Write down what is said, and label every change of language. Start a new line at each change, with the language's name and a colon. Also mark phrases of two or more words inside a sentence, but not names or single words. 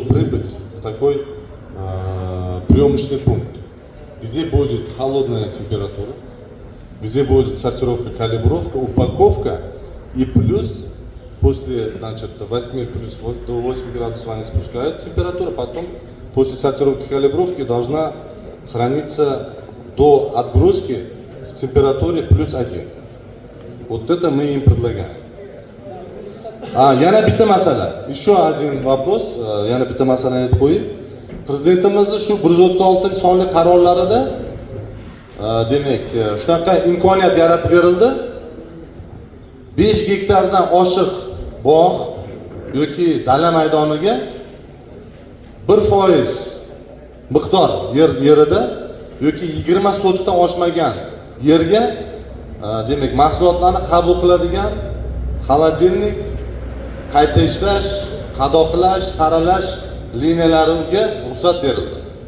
Russian: прибыть в такой приемочный пункт, где будет холодная температура, где будет сортировка, калибровка, упаковка и плюс после, значит, 8 плюс до 8 градусов они спускают температуру, потом после сортировки и калибровки должна храниться до отгрузки в температуре плюс 1. Вот это мы им предлагаем.
Uzbek: Yana bitta masala.
Russian: Еще один вопрос.
Uzbek: Yana bitta masalani aytib qo'yib. Prezidentimizni shu 136 sonli qarorlarida demak, shunaqa imkoniyat yaratib berildi. 5 gektardan oshiq bog' yoki dala maydoniga 1% miqdor yerida yoki 20 sotixdan oshmagan yerga demak mahsulotlarni qabul qiladigan xolodilnik, qayta ishlash, qadoqlash, saralash liniyalariga ruxsat berildi.